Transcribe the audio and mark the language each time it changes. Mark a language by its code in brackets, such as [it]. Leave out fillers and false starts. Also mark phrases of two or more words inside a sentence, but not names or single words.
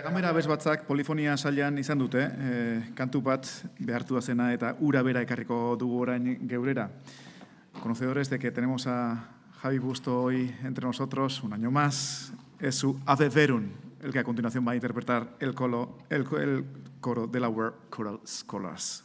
[eu] abes batzak polifonia sailan izan dute, kantu bat behartua zena eta ura bera ekarriko dugu orain geurera. [es] Conocedores de que tenemos a Javi Busto hoy entre nosotros un año más, es su Ave Verum, el que a continuación va a interpretar el coro Delaware Choral Scholars.